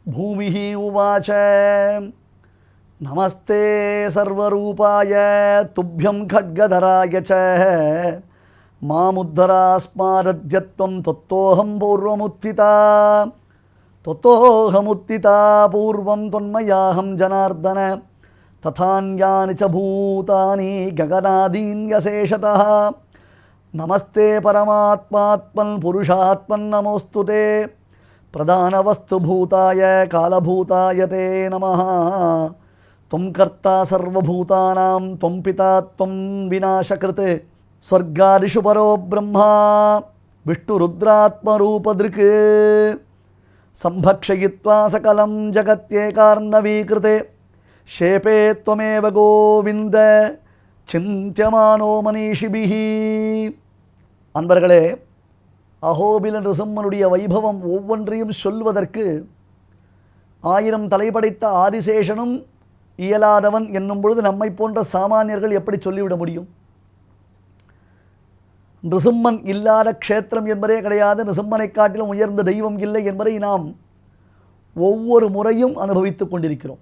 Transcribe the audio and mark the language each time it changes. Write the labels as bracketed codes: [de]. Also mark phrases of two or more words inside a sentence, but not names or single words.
[sa] भूमिः उवाच नमस्ते सर्वरूपाय तुभ्यम् खड्गधराय च मामुद्धरास्माद्यत्वं त्वत्तोऽहं पूर्वमुत्थिता पूर्वं त्वन्मयाहं जनार्दन तथान्यानि च भूतानि गगनादीन्यशेषतः नमस्ते परमात्मात्मन् पुरुषात्मन् नमोऽस्तुते प्रधानवस्तुभूताय कालभूताय ते नमः त्वं कर्ता सर्वभूतानां त्वं पिता त्वं विनाशकृत् स्वर्गादिषु परो ब्रह्मा विष्णुरुद्रात्मरूपदृक् संभक्षयित्वा सकलं जगत्येकार्णवीकृते शेपे त्वमेव गोविन्द चिन्त्यमानो मनीषिभिः [ta] அன்பர்களே, அஹோபில நிருசிம்மனுடைய வைபவம் ஒவ்வொன்றையும் சொல்வதற்கு 1000 தலைப்படைத்த ஆதிசேஷனும் இயலாதவன் என்னும் பொழுது நம்மை போன்ற சாமானியர்கள் எப்படி சொல்லிவிட முடியும்? நிருசிம்மன் இல்லாத க்ஷேத்திரம் என்பதே கிடையாது, நிருசிம்மனை காட்டிலும் உயர்ந்த தெய்வம் இல்லை என்பதை நாம் ஒவ்வொரு முறையும் அனுபவித்துக் கொண்டிருக்கிறோம்.